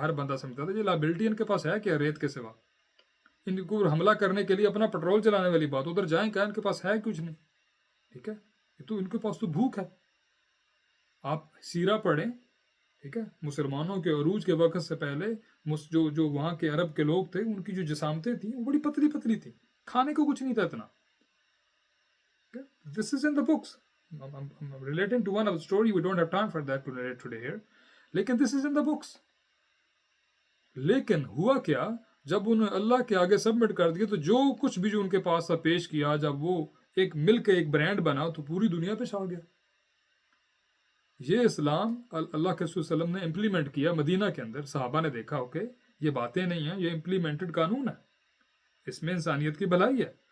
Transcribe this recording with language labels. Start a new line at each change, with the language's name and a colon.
Urdu: ہر بندہ سمجھتا تھا یہ لائبلٹی ان کے پاس ہے کیا ریت کے سوا، ان کو حملہ کرنے کے لیے اپنا پٹرول چلانے والی بات، ادھر جائیں کیا، ان کے پاس ہے کچھ نہیں. ٹھیک ہے، یہ تو ان کے پاس تو بھوک ہے. آپ سیرہ پڑھیں، ٹھیک ہے، مسلمانوں کے عروج کے وقت سے پہلے جو وہاں کے عرب کے لوگ تھے ان کی جو جسامتیں تھیں وہ بڑی پتلی پتلی تھیں، کھانے کو کچھ نہیں تھا اتنا.
English: This is in the books. I'm relating to one of the story. We don't have time for that to relate today here.
Urdu: لیکن
English: this is in the books.
Urdu: لیکن ہوا کیا، جب انہوں نے اللہ کے آگے سبمٹ کر دیا تو جو کچھ بھی جو ان کے پاس تھا پیش کیا، جب وہ ایک مل کے ایک برانڈ بنا تو پوری دنیا پہ چھا گیا. یہ اسلام اللہ کے رسول صلی اللہ علیہ وسلم نے امپلیمنٹ کیا مدینہ کے اندر. صحابہ نے دیکھا اوکے یہ باتیں نہیں ہیں، یہ امپلیمنٹڈ قانون ہے، اس میں انسانیت کی بھلائی ہے.